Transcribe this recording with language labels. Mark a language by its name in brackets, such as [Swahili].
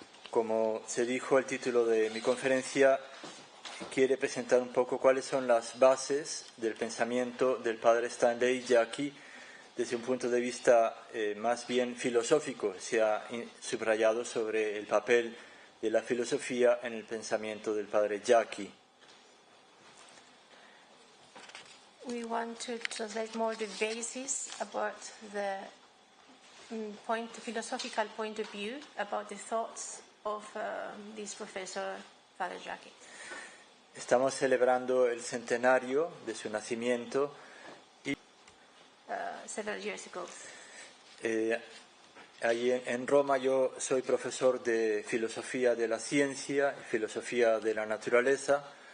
[Spanish] Como se dijo, el título de mi conferencia quiere presentar un poco cuáles son las bases del pensamiento del padre Stanley Jaki desde un punto de vista más bien filosófico. Se ha subrayado sobre el papel de la filosofía en el pensamiento del padre Jaki. [English] We want to translate more the basis about the philosophical point of view about the thoughts of this professor, Father Jaki. [Spanish] Estamos celebrando el centenario de su nacimiento y [English] several years ago. [Spanish] Allí en Roma yo soy profesor de filosofía de la ciencia y filosofía de la naturaleza.